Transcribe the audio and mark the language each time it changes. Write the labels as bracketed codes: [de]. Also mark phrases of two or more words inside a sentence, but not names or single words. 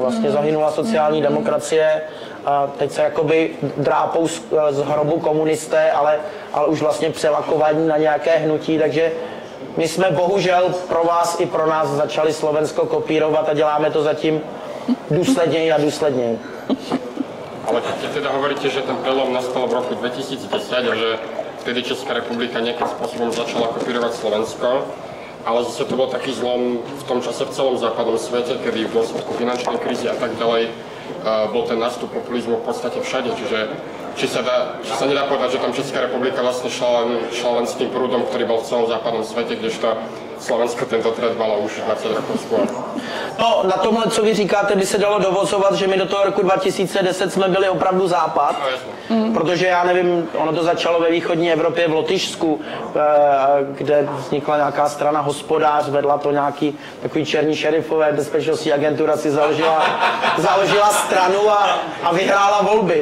[cs] Vlastně zahynula sociální demokracie, a teď se jakoby drápou z hrobu komunisté, ale už vlastně přelakovaní na nějaké hnutí, takže my jsme bohužel pro vás i pro nás začali Slovensko kopírovat a děláme to zatím důsledněji a důsledněji. [sk] Ale keď teda hovoríte, že ten prelom nastal v roku 2010 a že vtedy Česká republika nejakým spôsobom začala kopírovať Slovensko, ale zase to bol taký zlom v tom čase v celom západnom svete, kedy v dôsledku finančnej krízy a tak ďalej bol ten nástup populizmu v podstate všade, čiže či sa nedá povedať, že tam Česká republika vlastne šla len s tým prúdom, ktorý bol v celom západnom svete, kdežto Slovensko tento trend malo už 20 rokov skôr. [cs] No, na tomhle, co vy říkáte, by se dalo dovozovat, že my do toho roku 2010 jsme byli opravdu západ, protože já nevím, ono to začalo ve východní Evropě v Lotyšsku, kde vznikla nějaká strana Hospodář, vedla to nějaký takový černí šerifové, bezpečnostní agentura si založila stranu a vyhrála volby.